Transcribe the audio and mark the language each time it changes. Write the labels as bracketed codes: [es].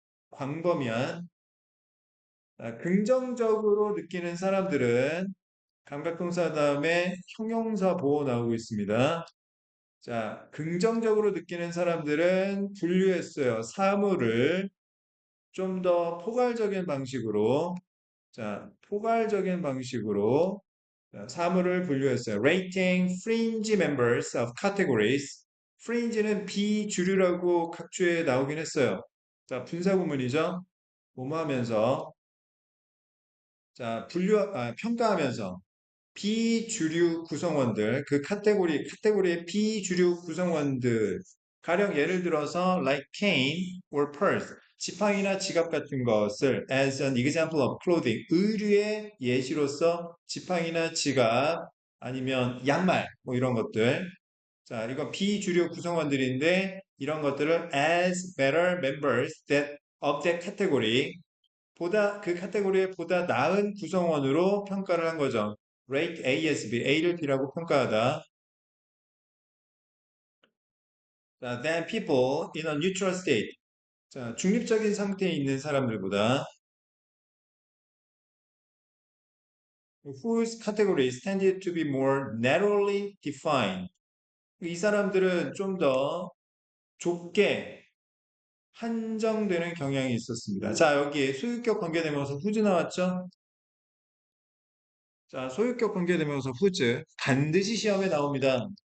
[ko] 광범위한, 긍정적으로 느끼는 사람들은 감각동사 다음에 형용사 보호 나오고 있습니다. 자, 긍정적으로 느끼는 사람들은 분류했어요. 사물을 좀 더 포괄적인 방식으로, 자, 포괄적인 방식으로 사물을 분류했어요. [en] Rating fringe members of categories. [ko] fringe는 비주류라고 각주에 나오긴 했어요. 자, 분사구문이죠. 뭐뭐하면서, 자, 평가하면서 비주류 구성원들, 그 카테고리의 비주류 구성원들, 가령 예를 들어서 like cane or purse, 지팡이나 지갑 같은 것을 as an example of clothing, 의류의 예시로서 지팡이나 지갑, 아니면 양말, 뭐 이런 것들. 자, 이건 비주류 구성원들인데 이런 것들을 as better members of that category, 그 카테고리의 보다 나은 구성원으로 평가를 한 거죠. rate A as B, A를 B라고 평가하다. [en] 자, than people in a neutral state. 자, 중립적인 상태에 있는 사람들보다 whose categories tended to be more narrowly defined. [ko] 이 사람들은 좀 더 좁게 한정되는 경향이 있었습니다. 자, 여기 소유격 관계대명사 후즈 나왔죠? 자, 소유격 관계대명사 후즈 반드시 시험에 나옵니다.